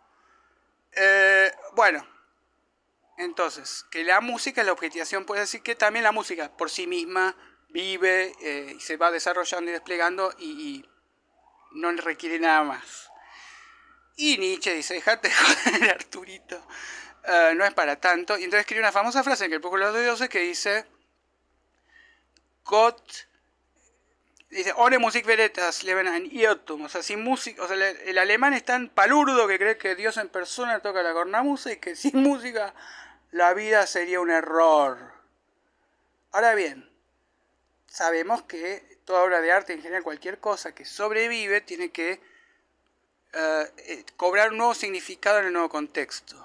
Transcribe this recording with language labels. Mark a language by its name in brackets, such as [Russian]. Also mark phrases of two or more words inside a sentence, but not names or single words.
[Spanish] Bueno, entonces, que la música, la objetivación puede decir que también la música por sí misma vive y se va desarrollando y desplegando y no requiere nada más. Y Nietzsche dice, dejate joder, Arturito, no es para tanto. Y entonces escribe una famosa frase en el Pueblo de los Dioses que dice, [German] Gott, dice, ohne Musik veretas leben ein Irrtum. [Spanish] O sea, sin música, o sea, el alemán es tan palurdo que cree que Dios en persona toca la cornamusa y que sin música la vida sería un error. Ahora bien, sabemos que toda obra de arte, en general cualquier cosa que sobrevive, tiene que cobrar un nuevo significado en el nuevo contexto.